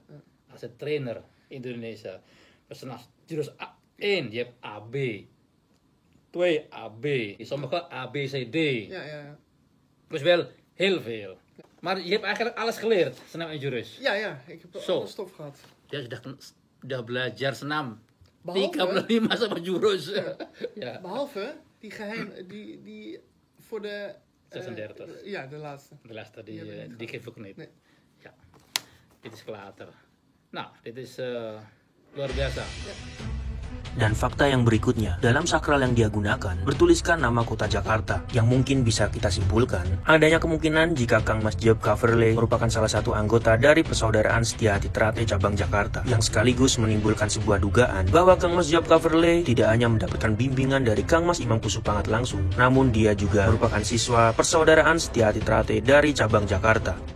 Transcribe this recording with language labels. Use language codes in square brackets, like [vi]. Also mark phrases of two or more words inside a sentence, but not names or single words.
[nl] Als een trainer in Indonesia. Dus als Jurus 1, je hebt AB. 2 AB. Sommige A, B, C, D. Ja. Dus wel heel veel. Maar je hebt eigenlijk alles geleerd, senam en jurus. Ja, ik heb alle stof gehad. Ja, je [id] sudah belajar senam. [nl] Behalve [id] 35 sama jurus. [nl] Ja. Behalve die geheim, die voor de... 36. Ja, de laatste. De laatste, Die hebben we niet die geef ik niet. Nee. Ja. Dit is later. Nou, dit is [id] luar biasa. Dan fakta yang berikutnya, dalam sakral yang dia gunakan, bertuliskan nama kota Jakarta, yang mungkin bisa kita simpulkan, adanya kemungkinan jika Kang Mas Job Kaverle merupakan salah satu anggota dari Persaudaraan Setia-Hati Ternate cabang Jakarta, yang sekaligus menimbulkan sebuah dugaan bahwa Kang Mas Job Kaverle tidak hanya mendapatkan bimbingan dari Kang Mas Imam Kusupangat langsung, namun dia juga merupakan siswa Persaudaraan Setia-Hati Ternate dari cabang Jakarta.